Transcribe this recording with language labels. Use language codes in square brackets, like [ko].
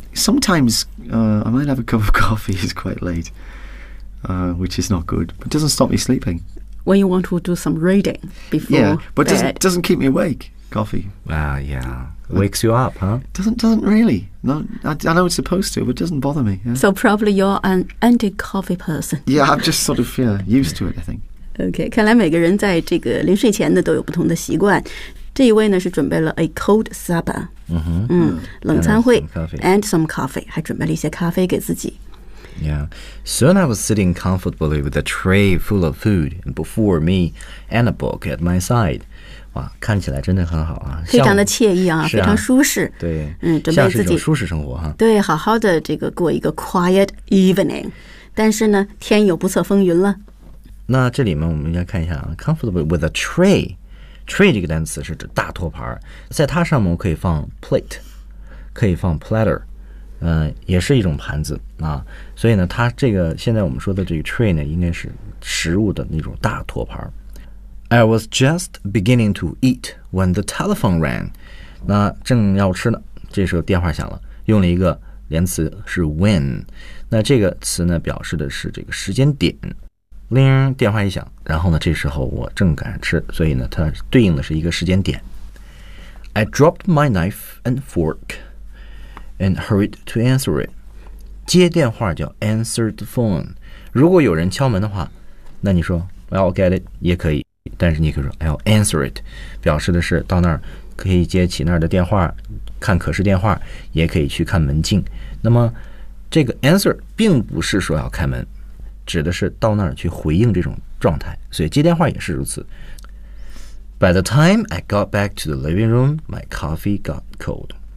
[en] Sometimes I might have a cup of coffee, it's quite late, which is not good, but it doesn't stop me sleeping. When you want to do some reading before bed. Yeah, but it doesn't keep me awake, coffee. Wow, yeah. Wakes you up, huh? Doesn't really. No, I know it's supposed to, but it doesn't bother me. Yeah. So probably you're an anti-coffee person. Yeah, I'm just sort of used to it, I think. [zh] Okay, 看来每个人在这个临睡前呢都有不同的习惯。这一位呢是准备了 [en] a cold supper， [zh] 冷餐会 [en] and some coffee， [zh] 还准备了一些咖啡给自己。 [en] Yeah, soon I was sitting comfortably with a tray full of food before me and a book at my side. [zh] 哇，看起来真的很好啊，非常的惬意啊，啊非常舒适。对，准备自己舒适生活哈、啊。对，好好的这个过一个 [en] quiet evening， [zh] 但是呢，天有不测风云了。那这里面我们要看一下啊 ， [en] comfortably with a tray。 [zh] Tray 这个单词是指大托盘，在它上面我可以放 plate， 可以放 platter， 也是一种盘子啊。所以呢，它这个现在我们说的这个 tray 呢，应该是食物的那种大托盘。 [en] I was just beginning to eat when the telephone rang。 [zh] 那正要吃呢，这时候电话响了，用了一个连词是 when。那这个词呢，表示的是这个时间点。铃电话一响，然后呢这时候我正赶吃，所以呢它对应的是一个时间点。 [en] I dropped my knife and fork and hurried to answer it. [zh] 接电话叫 [en] answer the phone， [zh] 如果有人敲门的话，那你说 [en] I'll get it [zh] 也可以，但是你可以说 [en] I'll answer it， [zh] 表示的是到那儿可以接起那儿的电话，看可视电话，也可以去看门禁。那么这个 answer 并不是说要开门，指的是到那儿去回应这种状态，所以接电话也是如此。 [en] By the time I got back to the living room, my coffee got cold.